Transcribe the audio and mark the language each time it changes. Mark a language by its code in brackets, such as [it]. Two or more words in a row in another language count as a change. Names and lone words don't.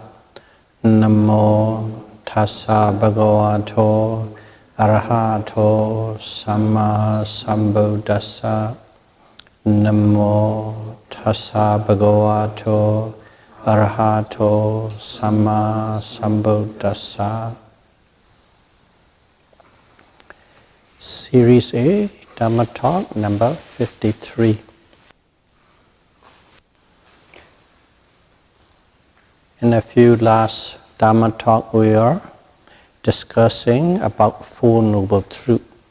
[pi] Namo tassa bhagavato arahato samma sambuddhassa. Namo tassa bhagavato arahato samma sambuddhassa. [en] Series A, Dhamma Talk number 53. In a few last Dhamma Talk we are discussing about Four Noble Truths.